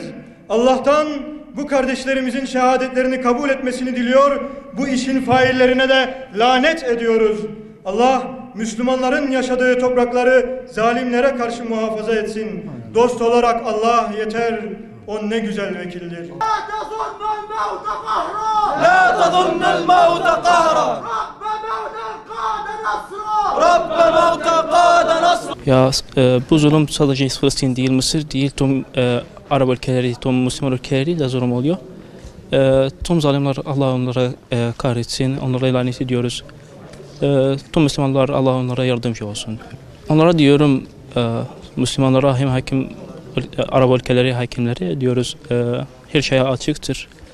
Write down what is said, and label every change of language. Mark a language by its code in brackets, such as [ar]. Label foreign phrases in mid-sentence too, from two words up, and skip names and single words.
[tr] Allah'tan bu kardeşlerimizin şehadetlerini kabul etmesini diliyor. Bu işin faillerine de lanet ediyoruz. Allah Müslümanların yaşadığı toprakları zalimlere karşı muhafaza etsin. Dost olarak Allah yeter. O ne güzel vekildir. [ar] لا تظن الموت قهرا رب موت قاد نصرا [tr] Ya bu zulüm sadece Filistin değil, Mısır değil, tüm Arap ülkeleri, tüm Müslüman ülkeleri de zulüm oluyor. Tüm zalimler Allah onlara kahretsin, onlara lanet ediyoruz. Tüm Müslümanlar Allah onlara yardımcı olsun. Onlara diyorum, Müslümanlara hem hakim, Arap ülkeleri hakimleri diyoruz, her şey açıktır.